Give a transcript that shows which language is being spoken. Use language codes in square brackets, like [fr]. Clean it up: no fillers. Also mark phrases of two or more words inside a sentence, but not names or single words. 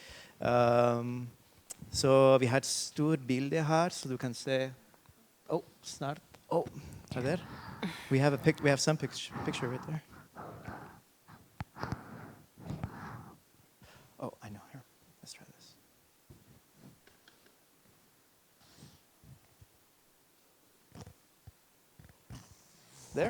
[no] Så vi har et stort bilde her, så du kan se. Snart. Der. [en] We have some picture right there. I know. Here, let's try this. There?